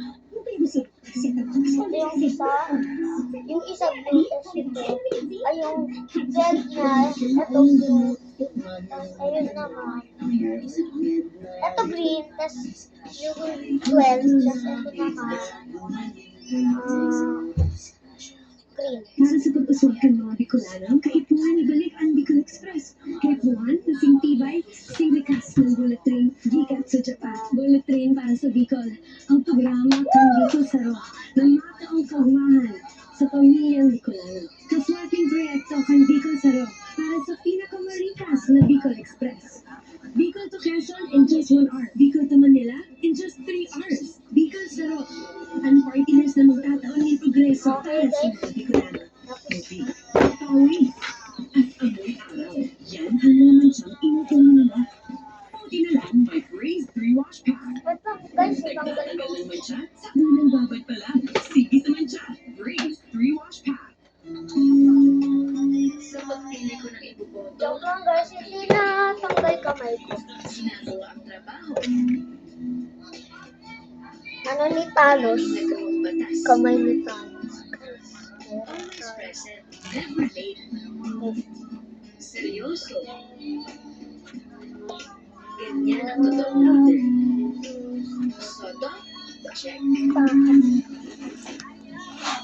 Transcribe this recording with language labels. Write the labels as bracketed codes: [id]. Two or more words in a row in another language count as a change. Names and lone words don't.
[tl] Ito yung isa. Yung isa BS ito. Ay, yung gel niya. Ito blue. Ayun naman. Ito green. Tapos yung 12. Tapos ito naman. Green. [bik] Para sa pag-uswag ng mga Bicolano, kaipuhan ibalik ang Bicol Express. Kaipuhan, kasing tibay, kasing likas ng [en] bullet train, [bik] gikat sa Japan. [en] Bullet train [bik] para sa Bicol. Ang programa kang Bicol Saro, ng mataong kaugmahan sa pamilyang Bicolano. Kaswating proyekto kang Bicol Saro, para sa pinakamarikas na Bicol Express. [en] Bicol to Quezon in just 1 hour. Bicol to Manila in just 3 hours. Bicol Saro, ang partners na magtataon ng progreso para sa mga Bicolano. [tl] Pawis at amoy araw. Yan ang mga mansyang inutunan nila. Puti na lang by Grace 3 Wash Pack. Ito guys, itanggal ko. Ang mansya sa unang babad pa lang. Sige sa mansya. Grace 3 Wash Pack. Sa pagpili ko ng ibuboto, Joke lang guys, hindi na tanggal kamay ko. ginagawa ang trabaho. Ano ni Thanos? Nagawang batas. Kamay ni Thanos. [en] Always present, never late. [tl] Seryoso. Ganyan ang totoong leader. Soto, check.